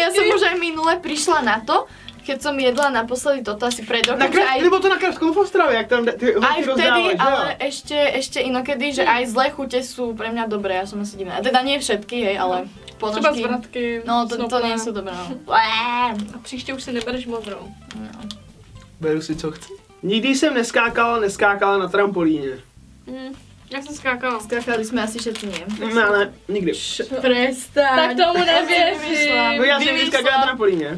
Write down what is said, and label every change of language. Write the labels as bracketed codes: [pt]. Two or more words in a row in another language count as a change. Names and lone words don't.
[sk] Ja som už aj minule prišla na to, keď som jedla naposledy toto asi pred rokom, že aj, [cs] Nebo to na Kravskom v Ostravě, jak tam ty [sk] aj [cs] holky [sk] vtedy, [cs] rozdávají, že [sk] ale [cs] jo? [sk] ešte inokedy, že aj zlé chute sú pre mňa dobré, ja som asi divná. A teda nie všetky, hej, ale [cs] Třeba ponožky. [sk] zvratky, [cs] No, to snopné. [sk] nie sú dobré, no. [cs] A příště už si nebereš modrou. Beru si co chci. Nikdy jsem neskákala na trampolíně. Já jsem skákala. [sk] Skákali jsme asi všetci, nie? [cs] Ne, ale nikdy. [sk] Prestaň. [cs] Tak tomu nevěřím. No já jsem vždycky skákal na trampolíně.